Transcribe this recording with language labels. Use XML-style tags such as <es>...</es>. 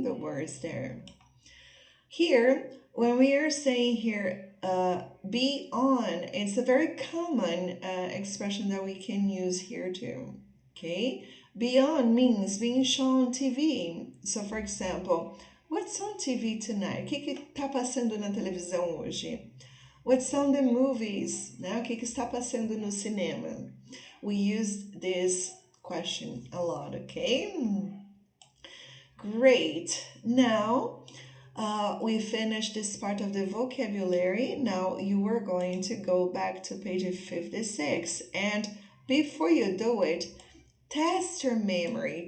<en>The words there. Here, when we are saying here, be on, it's a very common expression that we can use here too. Okay? Beyond means being shown on TV. So, for example, what's on TV tonight?</en> <pt>O que está passando na televisão hoje?</pt> <en>What's on the movies?</en> <pt>Né? O que está passando no cinema?</pt> <en>We use this question a lot, okay? Great. Now, we finished this part of the vocabulary. Now you are going to go back to page 56. And before you do it, test your memory.</en>